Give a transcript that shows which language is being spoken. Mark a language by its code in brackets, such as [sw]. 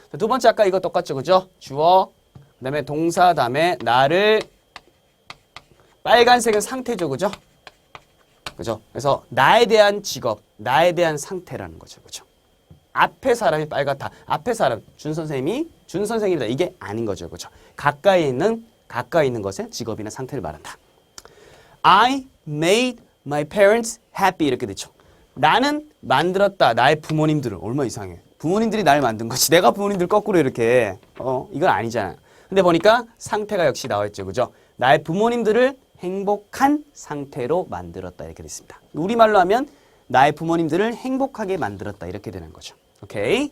[ko] 두 번째 아까 이거 똑같죠, 그죠? 주어, 그 다음에 동사, 다음에 나를 빨간색은 상태죠, 그죠? 그죠? 그래서 나에 대한 직업, 나에 대한 상태라는 거죠, 그죠? 앞에 사람이 빨갛다. 앞에 사람, 준 선생님이다. 이게 아닌 거죠, 그죠? 가까이 있는 것의 직업이나 상태를 말한다. [en] I made my parents happy [ko] 이렇게 되죠. 나는 만들었다. 나의 부모님들을. 얼마나 이상해. 부모님들이 날 만든 거지. 내가 부모님들 거꾸로 이렇게 이건 아니잖아요. 근데 보니까 상태가 역시 나와 있죠. 그죠? 나의 부모님들을 행복한 상태로 만들었다. 이렇게 됐습니다. 우리말로 하면 나의 부모님들을 행복하게 만들었다. 이렇게 되는 거죠. 오케이?